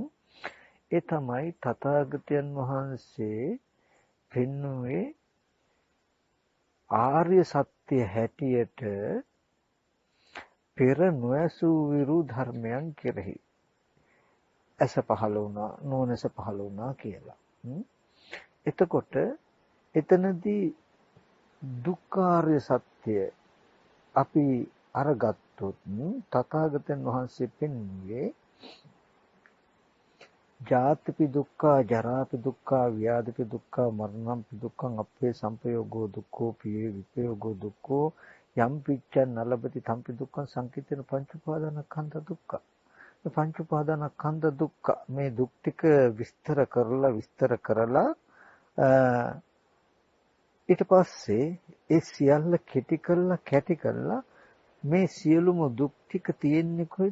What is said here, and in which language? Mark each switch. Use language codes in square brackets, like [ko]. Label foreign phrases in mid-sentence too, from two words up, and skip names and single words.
[si] ඒ තමයි තථාගතයන් වහන්සේ පෙන්වුවේ ආර්ය සත්‍ය හැටියට පෙර නොඇසූ විරු ධර්මයන් කෙරෙහි ඇස පහළ වුණා නුවණැස පහළ වුණා කියලා. එතකොට එතනදී දුක්ඛාර්ය සත්‍ය අපි අරගත්තොත් තථාගතයන් වහන්සේ පෙන්වුවේ [pi] ජාතිපි දුක්ඛ ජරාපි දුක්ඛ ව්‍යාධිපි දුක්ඛ මරණම්පි දුක්ඛං අපේ සංපයෝගෝ දුක්ඛෝ පියේ විපයෝගෝ දුක්ඛෝ යම් පිච්ඡන් නලබති තම්පි දුක්ඛං සංකිටේන පංච උපාදානස්කන්ධ දුක්ඛ. [si] මේ [pi] පංච උපාදානස්කන්ධ දුක්ඛ [si] මේ දුක් ටික විස්තර කරලා ඊට පස්සේ ඒ සියල්ල කැටි කරලා මේ සියලුම දුක් ටික තියෙන්නේ කොහෙද?